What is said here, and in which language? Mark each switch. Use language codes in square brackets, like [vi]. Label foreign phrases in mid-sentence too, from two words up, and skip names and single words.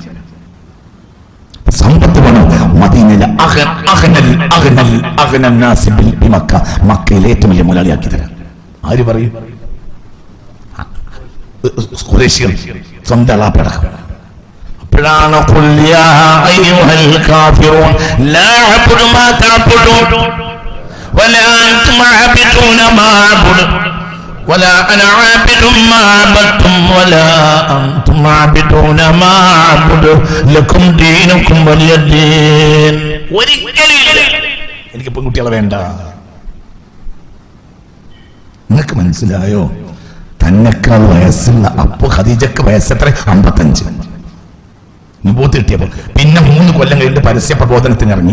[ml] സമ്പത്ത് വേണോ? മദീനയിലെ മക്കയിലെ ഏറ്റവും വലിയ മുതലാളിയാക്കി തരാം. ആര് പറയും? ഖുറൈശികൾ സ്വന്തം അളാപ്പടക്കം. [ar] അപ്പോഴാണ് ولا أنتم عابدون ما أعبد ولا أنا عابد ما عبدتم ولا أنتم عابدون ما أعبد لكم دينكم ولي دين. [ml] ഒരിക്കലും എനിക്ക് പെൺകുട്ടികളെ വേണ്ട. നിങ്ങൾക്ക് മനസ്സിലായോ? തന്നെക്കാൾ വയസ്സുള്ള അപ്പൊ ഖദീജക്ക് വയസ്സെത്ര? 55. നുബൂവത്ത് കിട്ടിയപ്പോൾ പിന്നെ 3 കൊല്ലം കഴിഞ്ഞിട്ട് പരസ്യ പ്രബോധനത്തിന് ഇറങ്ങി.